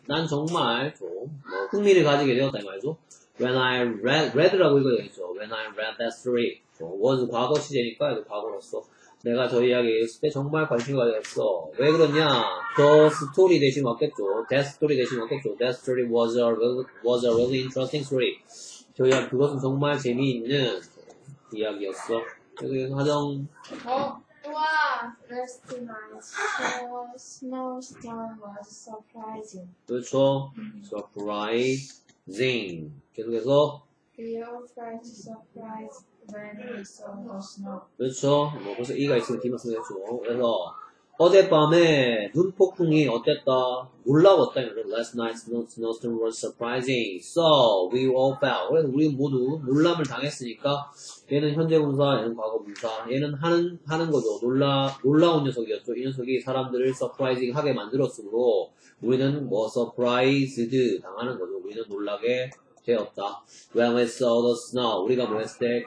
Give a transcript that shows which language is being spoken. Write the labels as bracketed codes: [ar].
[ko] 난 정말 좀 흥미를 가지게 되었다 이 말이죠. [en] When I read [ko] 라고 읽어야 되겠죠. [en] When I read that story. [ko] was 과거 시제니까 과거로서 내가 저 이야기 읽었을 때 정말 관심이 가졌어. 왜 그러냐? [en] The story [ko] 대신 맞겠죠. [en] That story 대신 맞겠죠. That story was a really interesting story. [ko] 저 이야기 그것은 정말 재미있는 이야기였어. 그래서 하정. [en] 와, last night the snowstorm was surprising. [ko] 그렇죠. surprising. 계속해서. [en] We all felt surprised when we saw the snow. [ko] 그렇죠. 뭐 벌써 이가 있으면 뒤만 쓰면 되죠. 그래서 어젯밤에 눈폭풍이 어땠다? 놀라웠다. [en] Last night's snowstorm was surprising. So we all felt. [ko] 그래서 우리 모두 놀람을 당했으니까 얘는 현재분사, 얘는 과거분사. 얘는 하는 거죠. 놀라운 녀석이었죠. 이 녀석이 사람들을 surprising 하게 만들었으므로 우리는 뭐 surprised 당하는 거죠. 우리는 놀라게 되었다. [en] When we saw the snow. [ko] 우리가 뭐 했을 때?